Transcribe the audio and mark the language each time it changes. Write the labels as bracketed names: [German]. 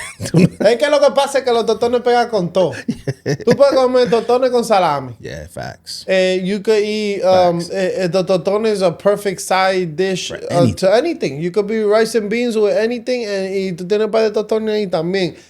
[Spanish] Es que lo que pasa es que los totones pegan con todo. Tú puedes comer totones con salami. [English] Yeah, facts. You could eat, the totones is a perfect side dish to anything. You could be rice and beans with anything, [Spanish] y tú tienes par de totones ahí también.